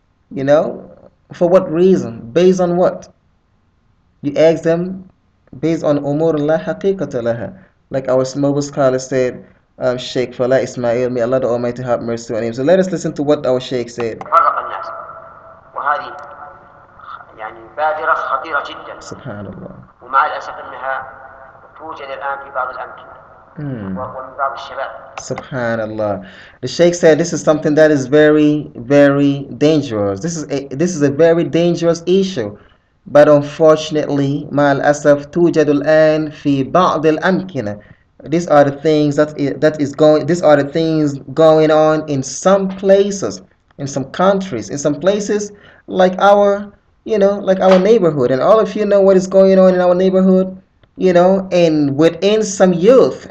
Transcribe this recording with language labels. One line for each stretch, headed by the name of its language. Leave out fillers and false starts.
English: You know, for what reason? Based on what? You ask them based on
Arabic: umur la haqiqata laha.
English: Like our noble scholar said, Sheikh Fala Ismail, may Allah the Almighty have mercy on him. So let us listen to what our Sheikh said.
Arabic: وهذه يعني بادرة خطيرة جدا. سبحان الله. ومع الأسف أنها توجد الآن في بعض الأمكنة. ومن بعض الشباب.
English: Subhanallah. The Sheikh said this is something that is very, very dangerous. This is a very dangerous issue. But unfortunately,
Arabic: مع الأسف توجد الآن في بعض الأمكنة.
English: These are the things these are the things going on in some places, in some countries, in some places like our, like our neighborhood. And all of you know what is going on in our neighborhood, and within some youth.